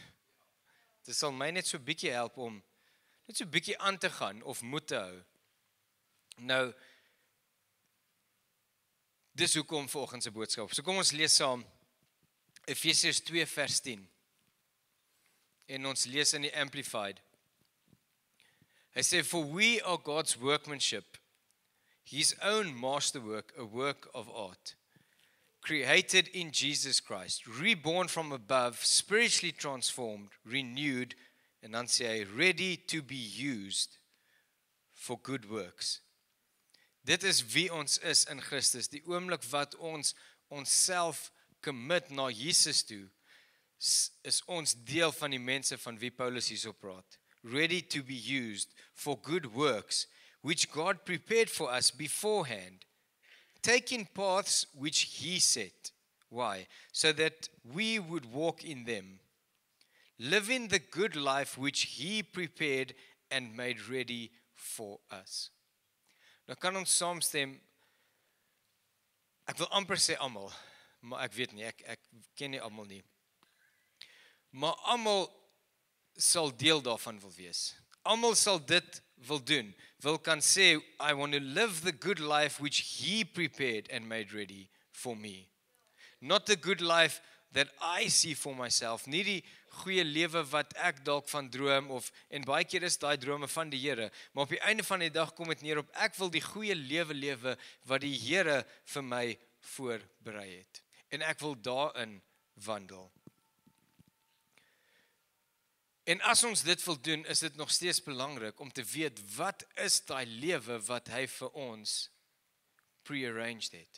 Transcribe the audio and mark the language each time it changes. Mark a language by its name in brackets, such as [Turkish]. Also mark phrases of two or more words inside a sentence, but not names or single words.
[Afrikaans] Dit sal my net so bietjie help om net so bietjie aan te gaan of moed te hou. Nou, dis hoekom vanoggend se boodskap. So kom ons lees saam Efesiërs 2 vers 10. En ons lees in die Amplified. Hy sê, [English] for we are God's workmanship, his own masterwork, a work of art, created in Jesus Christ, reborn from above, spiritually transformed, renewed, [Afrikaans] en dan sê hy, [English] ready to be used for good works. [Afrikaans] Dit is wie ons is in Christus. Die oomblik wat ons onsself commit na Jesus toe, is ons deel van die mense van wie Paulus hierso praat. [English] Ready to be used for good works, which God prepared for us beforehand, taking paths which he set. Why? So that we would walk in them, living the good life which he prepared and made ready for us. [Afrikaans] Nou kan ons saamstem, ek wil amper sê almal, maar ek weet nie, ek ken nie almal nie. Maar almal sal deel daarvan wil wees. Almal sal dit wil doen, wil kan sê, [English] I want to live the good life which he prepared and made ready for me. Not the good life that I see for myself, [Afrikaans] nie die goeie lewe wat ek dalk van droom, en baie keer is daai drome van die Here, maar op die einde van die dag kom dit neer op, ek wil die goeie lewe wat die Here vir my voorberei het. En ek wil daarin wandel. En as ons dit wil doen, is dit nog steeds belangrik om te weet, wat is daai lewe wat hy vir ons prearranged het.